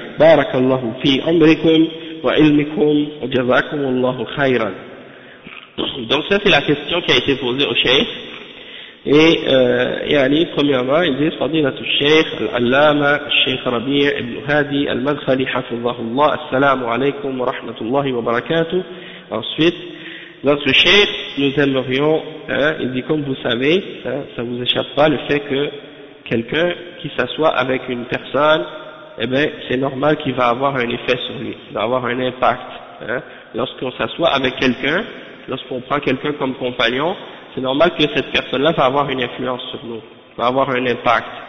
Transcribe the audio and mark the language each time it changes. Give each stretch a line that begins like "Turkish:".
Arabic: بارك الله في عمركم وعلمكم وجزاكم الله خيرا.
French: Donc ça c'est la question qui a été posée au Cheikh.
Arabic: Et يعني
French: premièrement il dit
Arabic: فضيلة الشيخ العلامة الشيخ ربيع ابن هادي المدخلي حفظه الله السلام عليكم ورحمة الله وبركاته.
French: Ensuite, notre cheikh, nous aimerions, il dit comme vous savez, hein, ça ne vous échappe pas le fait que quelqu'un qui s'assoit avec une personne, eh bien, c'est normal qu'il va avoir un effet sur lui, il va avoir un impact. Hein. Lorsqu'on s'assoit avec quelqu'un, lorsqu'on prend quelqu'un comme compagnon, c'est normal que cette personne-là va avoir une influence sur nous, va avoir un impact.